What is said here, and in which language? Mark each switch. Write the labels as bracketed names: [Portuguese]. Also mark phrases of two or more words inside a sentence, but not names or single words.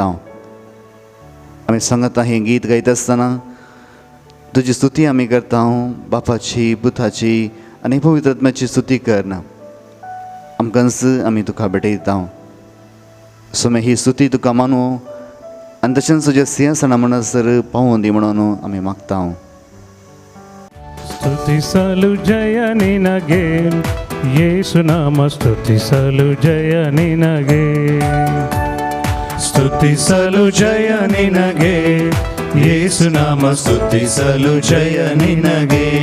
[Konkani] आमी सांगाता हें गीत गायता आसतना तुजी स्तुती आमी करता, बापाची, पुताची आनी पवित्र आत्म्याची स्तुती करना. आमकांच आमी तुका भेटयता. सुमे ही स्तुती तुका मानू आनी तशेंच तुज्या सिंहासना म्हणसर पावोवन दी म्हणून आमी मागता. [Kannada] ಸ್ತುತಿಸಲು ಜಯ ನಿನಗೆ ಯೇಸು ನಾಮ ಸ್ತುತಿಸಲು ಜಯ ನಿನಗೆ ಸ್ತುತಿಸಲು ಜಯ ನಿನಗೆ ಯೇಸು ನಾಮ ಸ್ತುತಿಸಲು ಜಯ ನಿನಗೆ